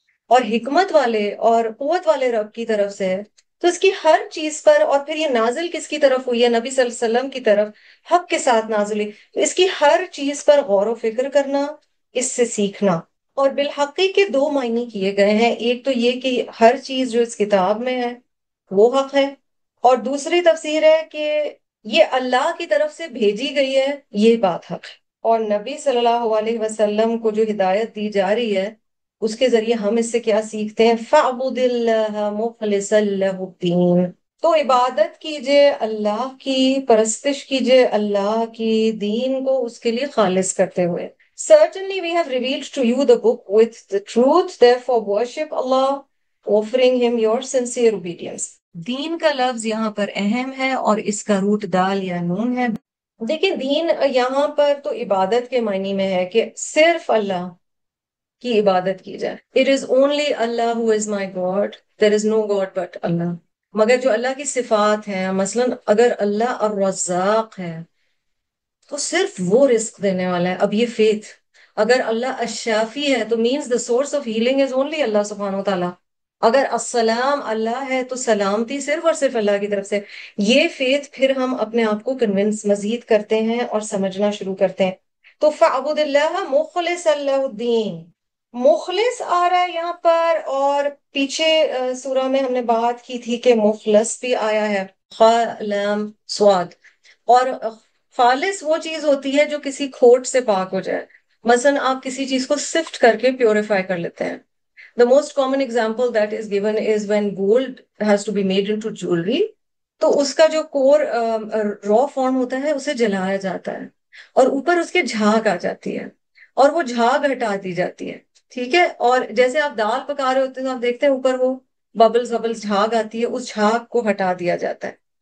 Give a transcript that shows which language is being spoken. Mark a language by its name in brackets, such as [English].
[Urdu] اور حکمت والے اور قوت والے رب کی طرف سے ہے، تو اس کی ہر چیز پر، اور پھر یہ نازل کس کی طرف ہوئی ہے، نبی صلی اللہ علیہ وسلم کی طرف، حق کے ساتھ نازل ہوئی، تو اس کی ہر چیز پر غور و فکر کرنا، اس سے سیکھنا۔ اور بالحقی کے 2 معنی کیے گئے ہیں، ایک تو یہ کہ ہر چیز جو اس کتاب میں ہے وہ حق ہے، اور دوسری تفسیر ہے کہ یہ اللہ کی طرف سے بھیجی گئی ہے، یہ بات حق ہے، اور نبی صلی اللہ علیہ وسلم کو جو ہدایت دی جا رہی ہے اس کے ذریعے ہم اس سے کیا سیکھتے ہیں؟ [Arabic] فَاعْبُدِ اللَّهَ مُخْلِصًا لَهُ الدِّينَ، [Urdu] تو عبادت کیجئے اللہ کی، پرستش کیجئے اللہ کی، دین کو اس کے لیے خالص کرتے ہوئے. [English] Certainly we have revealed to you the book with the truth, therefore worship Allah, offering him your sincere obedience. [Urdu] دین کا لفظ یہاں پر اہم ہے اور اس کا روٹ دال یا نون ہے. دیکھیں دین یہاں پر تو عبادت کے معنی میں ہے کہ صرف اللہ کی عبادت کی جائے. [English] It is only Allah who is my God. There is no God but Allah. [Urdu] مگر جو اللہ کی صفات ہیں، مثلا اگر اللہ الرزاق ہے تو صرف وہ رزق دینے والا ہے. اب یہ فیتھ، اگر اللہ الشافی ہے تو means [English] the source of healing is only [Urdu] اللہ سبحانہ وتعالیٰ. اگر السلام اللہ ہے تو سلامتی صرف اور صرف اللہ کی طرف سے. یہ فیتھ پھر ہم اپنے آپ کو کنونس مزید کرتے ہیں اور سمجھنا شروع کرتے ہیں. تو [Arabic] فَاعْبُدِ اللَّهَ مُخْلِصًا لَهُ الدِّينَ، [Urdu] مخلص آ رہا ہے یہاں پر. اور پیچھے سورہ میں ہم نے بات کی تھی کہ مخلص بھی آیا ہے، خا لام سواد. اور خالص وہ چیز ہوتی ہے جو کسی کھوٹ سے پاک ہو جائے. مثلا آپ کسی چیز کو سفٹ کر کے پیوریفائی کر لیتے ہیں. [English] The most common example that is given is when gold has to be made into jewelry. [Urdu] تو اس کا جو کور را فارم ہوتا ہے اسے جلایا جاتا ہے اور اوپر اس کے جھاگ آ جاتی ہے اور وہ جھاگ ہٹا دی جاتی ہے. ٹھیک ہے، اور جیسے آپ دال پکا رہے ہوتے ہیں تو آپ دیکھتے ہیں اوپر وہ ببلز جھاگ آتی ہے، اس جھاگ کو ہٹا دیا جاتا ہے.